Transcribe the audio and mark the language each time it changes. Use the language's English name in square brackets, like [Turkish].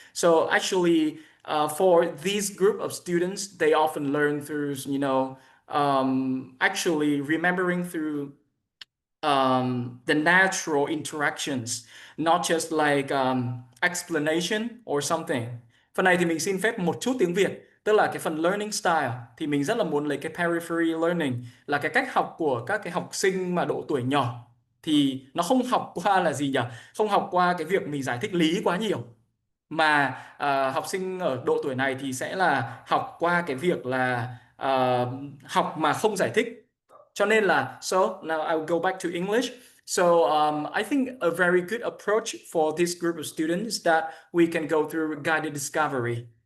[English] So actually, for this group of students, they often learn through, actually remembering through the natural interactions, not just like explanation or something. [Vietnamese] Phần này thì mình xin phép một chút tiếng Việt, tức là cái phần learning style thì mình rất là muốn lấy cái periphery learning là cái cách học của các cái học sinh mà độ tuổi nhỏ, thì nó không học qua là gì nhỉ? Không học qua cái việc mình giải thích lý quá nhiều, mà học sinh ở độ tuổi này thì sẽ là học qua cái việc là học mà không giải thích. Cho nên là [English] so now I will go back to English. So I think a very good approach for this group of students is that we can go through guided discovery.